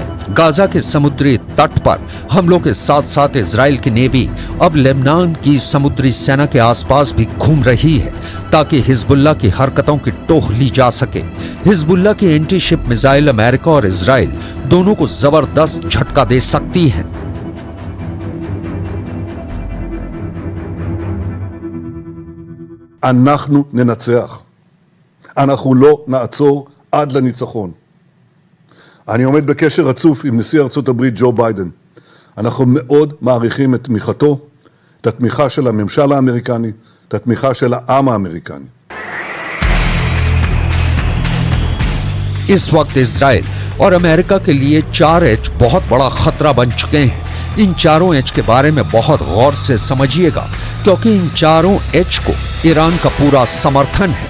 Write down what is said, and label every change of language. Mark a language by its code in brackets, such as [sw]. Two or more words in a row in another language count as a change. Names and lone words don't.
[hi] गाजा के समुद्री तट पर हमलों के साथ साथ इजराइल की नेवी अब लेबनान की समुद्री सेना के आसपास भी घूम रही है, ताकि हिजबुल्लाह की हरकतों की टोह ली जा सके। हिजबुल्लाह की [en] anti ship missile [hi] अमेरिका और इजराइल दोनों को जबरदस्त झटका दे सकती हैं। [he] אנחנו ננצח. אנחנו לא נעצור עד לניצחון. אני עומד בקשר רצוף עם נשיא ארצות הברית ג'ו ביידן. אנחנו מאוד מעריכים את תמיכתו, את התמיכה של הממשל האמריקני, את התמיכה של העם האמריקני. [hi] इस वक्त इजराइल और अमेरिका के लिए 4H बहुत बड़ा खतरा बन चुके हैं। इन 4 H के बारे में बहुत गौर से समझिएगा, क्योंकि इन 4 H को ईरान का पूरा समर्थन है।